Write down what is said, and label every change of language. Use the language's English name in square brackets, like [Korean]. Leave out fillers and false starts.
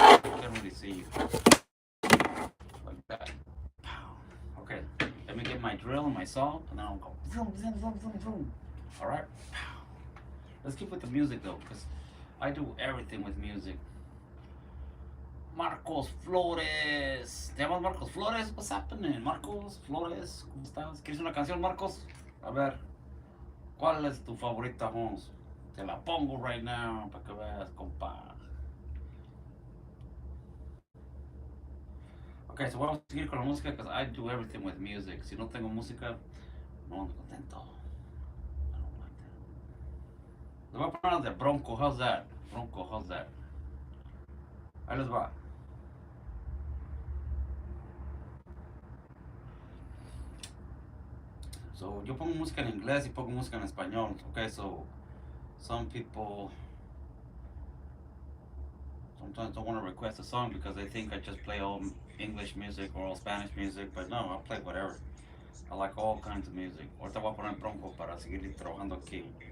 [English] I can't really see you. Like that. Okay, let me get my drill and my saw, and then I'll go vroom, vroom, vroom, vroom, vroom. All right. Let's keep with the music though, because I do everything with music. Marcos Flores. [Spanish] ¿Te llamas Marcos Flores? [English] What's happening? [Spanish] Marcos Flores, ¿cómo estás? ¿Quieres una canción, Marcos? A ver, ¿cuál es tu favorita, Hans? Te la pongo [English] right now [Spanish] para que veas, compa. [English] Okay, so [Spanish] vamos a seguir con la música [English] because I do everything with music. [Spanish] Si no tengo música, no ando contento. [English] I don't like that. [Spanish] Le voy a poner de Bronco, [English] how's that? [Spanish] Bronco, [English] how's that? [Spanish] Ahí les va. [English] So, [Spanish] yo pongo música en inglés y pongo música en español. [English] Okay, so some people Sometimes I want to request a song because they think I just play all English music or all Spanish music, but no, I'll play whatever. I like all kinds of music. [Spanish] Ahorita voy a poner Bronco para seguir trabajando aquí.